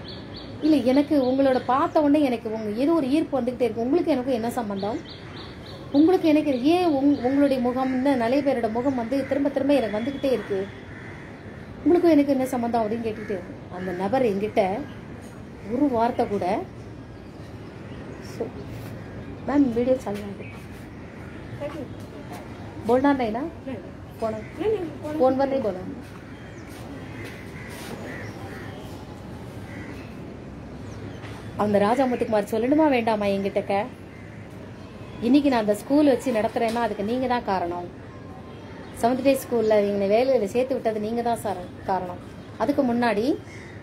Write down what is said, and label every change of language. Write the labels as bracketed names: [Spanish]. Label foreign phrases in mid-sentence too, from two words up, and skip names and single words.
[Tamil] இல்லை, எனக்கு உங்களோட பார்த்த உடனே எனக்கு ஏதோ ஒரு ஈர்ப்பு வந்துக்கிட்டே இருக்கு. உங்களுக்கு எனக்கும் என்ன சம்பந்தம்? உங்களுக்கு எனக்கு ஏன் உங்களுடைய முகம், இன்னும் நிறைய பேரோட முகம் வந்து திரும்ப எனக்கு வந்துக்கிட்டே இருக்கு, உங்களுக்கும் எனக்கு என்ன சம்பந்தம் அப்படின்னு கேட்டுக்கிட்டே இருக்கு. அந்த நபர் என்கிட்ட ஒரு வார்த்தை கூட, [English] ma'am video [Hindi] चल रहा है, बोलना नहीं ना, फोन पर नहीं बोला. [Tamil] அந்த ராஜா முத்துக்குமார் சொல்லணுமா வேண்டாமா என்கிட்டக்க? இன்னைக்கு நான் அந்த ஸ்கூல் வச்சு நடத்துறேன்னா அதுக்கு நீங்க தான் காரணம். 7th [English] day school [Tamil] எங்களை வேலையில சேர்த்து விட்டது நீங்க தான் சார் காரணம்.